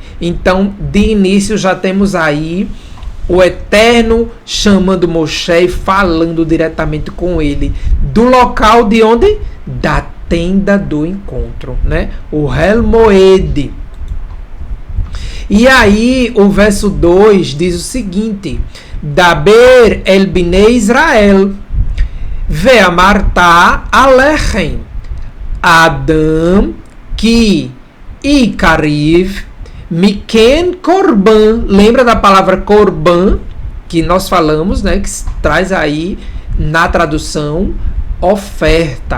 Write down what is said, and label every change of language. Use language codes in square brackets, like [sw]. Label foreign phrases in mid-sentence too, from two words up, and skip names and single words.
[pt] Então, de início, já temos aí o Eterno chamando Moshe e falando diretamente com ele. Do local de onde? Da tenda do encontro, né? O Hel Moed. E aí, o verso 2 diz o seguinte: [he] דבר אל בני ישראל, ואמרת אלהם, אדם כי יקריב, מכם קרבן. [pt] Lembra da palavra korban que nós falamos, né? Que traz aí na tradução oferta.